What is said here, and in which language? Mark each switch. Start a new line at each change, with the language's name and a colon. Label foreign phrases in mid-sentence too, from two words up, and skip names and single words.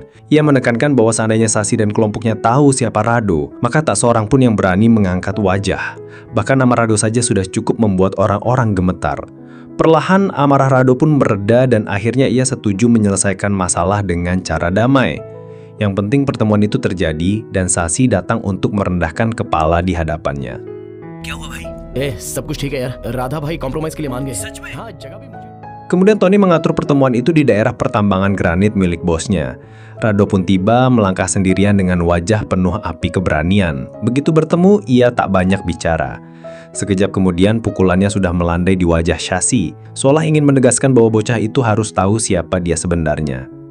Indonesian: Ia menekankan bahwa seandainya Sashi dan kelompoknya tahu siapa Rado, maka tak seorang pun yang berani mengangkat wajah. Bahkan nama Rado saja sudah cukup membuat orang-orang gemetar. Perlahan amarah Rado pun mereda dan akhirnya ia setuju menyelesaikan masalah dengan cara damai. Yang penting pertemuan itu terjadi dan Sashi datang untuk merendahkan kepala di hadapannya.
Hindi: सब कुछ ठीक है यार राधा भाई कॉम्प्रोमाइज के लिए मान गए हाँ जगह भी मुझे
Indonesian: Kemudian Tony mengatur pertemuan itu di daerah pertambangan granit milik bosnya. Rado pun tiba melangkah sendirian dengan wajah penuh api keberanian. Begitu bertemu, ia tak banyak bicara. Sekejap kemudian pukulannya sudah melandai di wajah Sashi, seolah ingin menegaskan bahwa bocah itu harus tahu siapa dia sebenarnya.